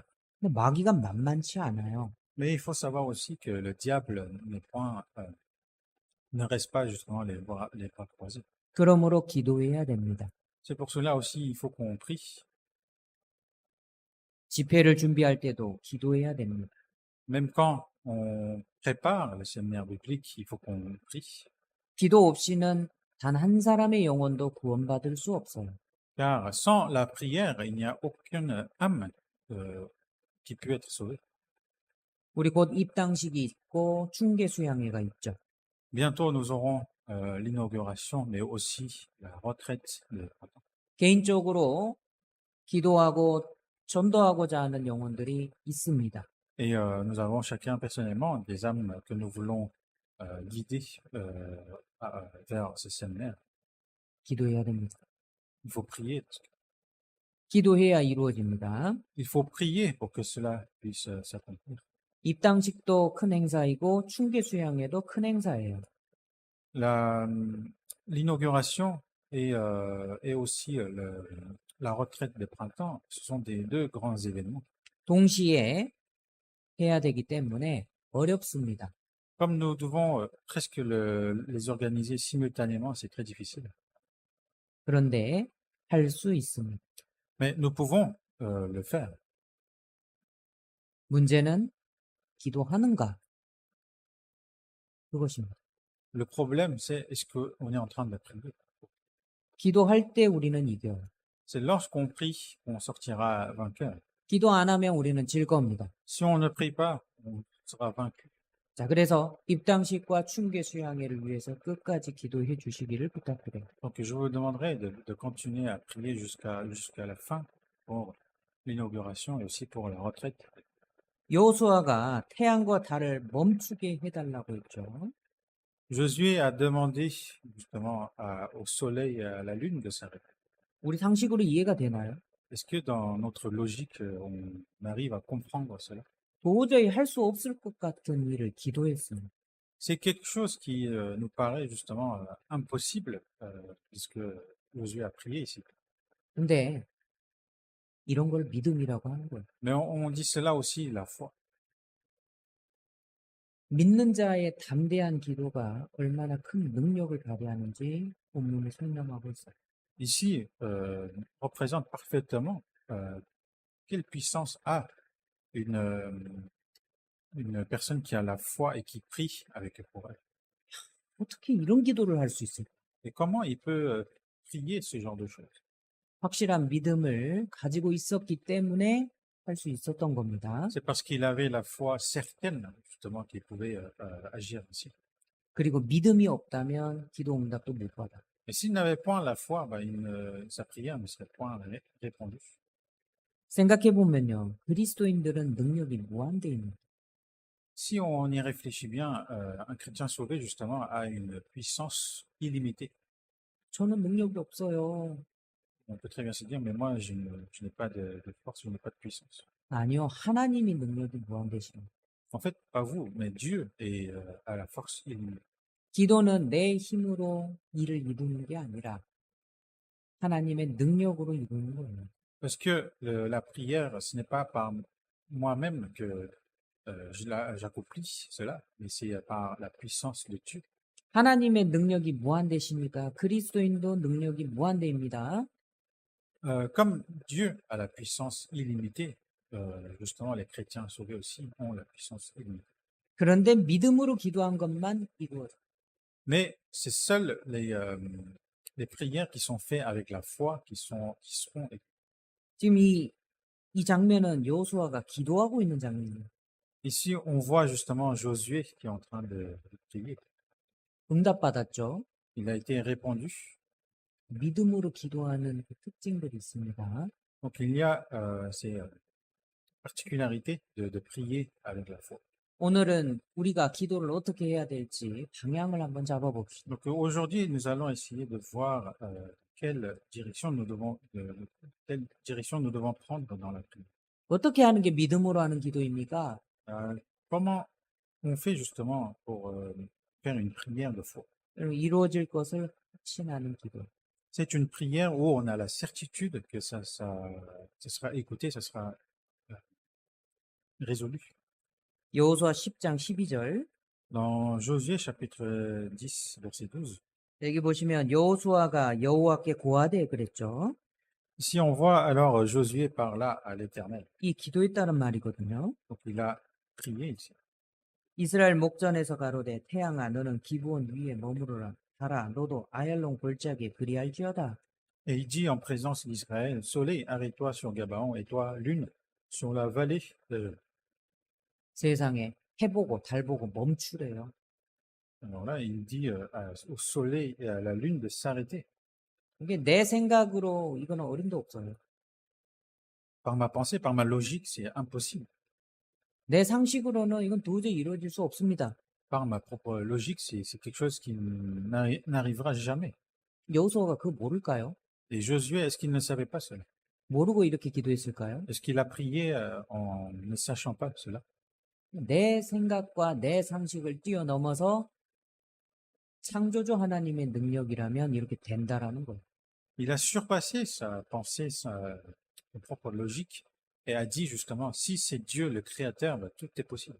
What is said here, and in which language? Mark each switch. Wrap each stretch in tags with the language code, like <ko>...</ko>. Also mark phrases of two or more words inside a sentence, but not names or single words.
<ko>근데 마귀가 만만치 않아요.</ko> <fr>Mais il faut savoir aussi que le diable ne reste pas justement les bras croisés.</fr> <ko>그러므로 기도해야 됩니다.</ko> <fr>C'est pour cela aussi il faut qu'on prie.</fr> <ko>집회를 준비할 때도 기도해야 됩니다.</ko> <fr>Même quand on prépare le séminaire biblique, il faut qu'on prie.</fr> <ko>기도 없이는 단 한 사람의 영혼도 구원받을 수 없어요.</ko> <fr>Car sans la prière, il n'y a aucune âme qui peut être sauvée.</fr> <ko>우리 곧 입당식이 있고 중계 수양회가 있죠.</ko> <fr>Bientôt, nous aurons l'inauguration, mais aussi la retraite des printemps.</fr> <ko>개인적으로 기도하고 전도하고자 하는 영혼들이 있습니다.</ko> <fr>Et nous avons chacun personnellement des âmes que nous voulons guider vers ce séminaire.</fr> <ko>기도해야 됩니다.</ko> <fr>Il faut prier.</fr> <ko>기도해야 이루어집니다.</ko> <fr>Il faut prier pour que cela puisse s'accomplir.</fr> <ko>입당식도 큰 행사이고 충계 수양회도 큰 행사예요.</ko> <fr>La, l'inauguration et aussi la retraite des printemps, ce sont des deux grands événements.</fr> <ko>동시에 해야 되기 때문에 어렵습니다.</ko> <fr>Comme nous devons presque les organiser simultanément, c'est très difficile.</fr> <ko>그런데 할 수 있습니다.</ko> <fr>Mais nous pouvons le faire.</fr> <ko>문제는 기도하는가? 그것입니다.</ko> <fr>Le problème, c'est est-ce qu'on est en train de prier?</fr> <ko>기도할 때 우리는 이겨요.</ko> <fr>C'est lorsqu'on prie qu'on sortira vainqueur.</fr> <ko>기도 안 하면 우리는 질 겁니다.</ko> <fr>Si on ne prie pas, on sera vaincu.</fr> <ko>자, 그래서 입당식과 충계 수양회를 위해서 끝까지 기도해 주시기를 부탁드려요.</ko> <fr>Donc je vous demanderai de continuer à prier jusqu'à la fin pour l'inauguration et aussi pour la retraite.</fr> <ko>여호수아가 태양과 달을 멈추게 해달라고 했죠.</ko> <fr>Josué a demandé justement au soleil et à la lune de s'arrêter.</fr> <ko>우리 상식으로 이해가 되나요?</ko> <fr>Est-ce que dans notre logique, on arrive à comprendre cela?</fr> <ko>도저히 할 수 없을 것 같은 일을 기도했습니다.</ko> <fr>C'est quelque chose qui nous paraît justement impossible puisque Josué a prié ici.</fr> <ko>근데 이런 걸 믿음이라고 하는 거예요.</ko> <fr>Mais on dit cela aussi la foi.</fr> <ko>믿는 자의 담대한 기도가 얼마나 큰 능력을 발휘하는지 본문을 설명하고 있어요.</ko> <fr>Ici représente parfaitement quelle puissance a une personne qui a la foi et qui prie avec courage.</fr> <ko>어떻게 이런 기도를 할 수 있을까?</ko> <fr>Et comment il peut prier ce genre de choses?</fr> <ko>확실한 믿음을 가지고 있었기 때문에 할 수 있었던 겁니다.</ko> <fr>C'est parce qu'il avait la foi certaine justement qu'il pouvait agir ainsi.</fr> <ko>그리고 믿음이 없다면 기도 응답도 못 받아.</ko> <fr>Et s'il n'avait point la foi, sa prière ne serait point répondue.</fr> <ko>생각해 보면요, 그리스도인들은 능력이 무한대입니다.</ko> <fr>Si on y réfléchit bien, un chrétien sauvé justement a une puissance illimitée.</fr> <ko>저는 능력이 없어요.</ko> <fr>On peut très bien se dire, mais moi je n'ai pas de force, je n'ai pas de puissance.</fr> <ko>아니요, 하나님이 능력이 무한대십니다.</ko> <fr>En fait, pas vous, mais Dieu a la force illimitée.</fr> <ko>기도는 내 힘으로 일을 이루는 게 아니라 하나님의 능력으로 이루는 거예요.</ko> <fr>Parce que la prière, ce n'est pas par moi-même que j'accomplis cela, mais c'est par la puissance de Dieu.</fr> <ko>하나님의 능력이 무한대시니까 그리스도인도 능력이 무한대입니다.</ko> <fr>Comme Dieu a la puissance illimitée, justement les chrétiens sauvés aussi ont la puissance illimitée.</fr> <ko>그런데 믿음으로 기도한 것만 이루어져.</ko> <fr>Mais c'est seuls les prières qui sont faites avec la foi qui seront</fr> <ko>지금 이 장면은 여호수아가 기도하고 있는 장면이에요.</ko> <fr>Ici, on voit justement Josué qui est en train de prier.</fr> <ko>응답받았죠.</ko> <fr>Il a été répondu.</fr> <ko>믿음으로 기도하는 그 특징들이 있습니다.</ko> <fr>Donc il y a ces particularités de prier avec la foi.</fr> <ko>오늘은 우리가 기도를 어떻게 해야 될지 방향을 한번 잡아봅시다.</ko> <fr>Donc aujourd'hui, nous allons essayer de voir quelle direction nous devons prendre dans la prière.</fr> <ko>어떻게 하는 게 믿음으로 하는 기도입니까?</ko> <fr>Comment on fait justement pour faire une prière de foi?</fr> <ko>이루어질 것을 확신하는 기도.</ko> <fr>C'est une prière où on a la certitude que ça sera écouté, ça sera résolu.</fr> <ko>여호수아 10장 12절.</ko> <fr>Dans Josué chapitre 10, verset 12,</fr> <ko>여기 보시면 여호수아가 여호와께 고하되 그랬죠.</ko> <fr>ici on voit alors Josué parla à l'Éternel.</fr> <ko>이 기도했다는 말이거든요.</ko> <fr>Donc il a prié ici.</fr> <ko>이스라엘 목전에서 가로되 태양아 너는 기브온 위에 머무르라. 달아 너도 아얄론 골짜기에 그리할지어다.</ko> <fr>Et il dit en présence d'Israël, Soleil, arrête-toi sur Gabaon, et toi, Lune, sur la vallée de...</fr> <ko>세상에 해보고 달보고 멈추래요.</ko> <fr>Alors là, il dit au Soleil et à la Lune de s'arrêter.</fr> <ko>이게 내 생각으로 이거는 어림도 없어요.</ko> <fr>Par ma pensée, par ma logique, c'est impossible.</fr> <ko>내 상식으로는 이건 도저히 이루어질 수 없습니다.</ko> <fr>Par ma propre logique, c'est quelque chose qui n'arrivera jamais.</fr> <ko>여호수아가 그거 모를까요?</ko> <fr>Et Josué, est-ce qu'il ne savait pas cela?</fr> <ko>모르고 이렇게 기도했을까요?</ko> <fr>Est-ce qu'il a prié en ne sachant pas cela?</fr> <ko>내 생각과 내 상식을 뛰어넘어서 창조주 하나님의 능력이라면 이렇게 된다라는 거예요.</ko> <fr>Il a surpassé sa pensée, sa propre logique, et a dit justement, si c'est Dieu le Créateur, ben, tout est possible.</fr>